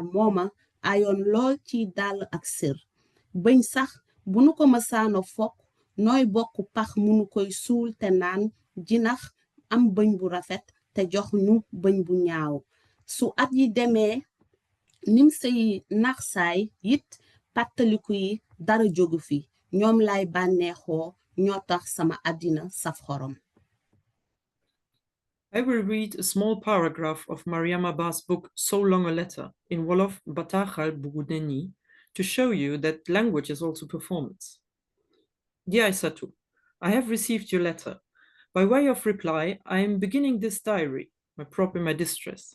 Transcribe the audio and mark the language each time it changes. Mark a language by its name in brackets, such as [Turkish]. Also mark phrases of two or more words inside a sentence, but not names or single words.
[Wolof] mooma ayoon lool ci dàll ak sër bëñ sax bu nu ko mësaana fokk nooy bokk pax munu koy suul te naan jinax am bëñ bu rafet te jox ñu bëñ bu ñaaw su at yi demee nim say naxsaay yit pàttaliku yi dara jógu fi ñoom lay bànneexoo ñoo tax sama àddina saf xorom. [English] I will read a small paragraph of Mariama Ba's book So Long a Letter in Wolof Bataaxal bu Guddee Nii to show you that language is also performance. Dear Aysatu, I have received your letter. By way of reply, I am beginning this diary, my prop in my distress.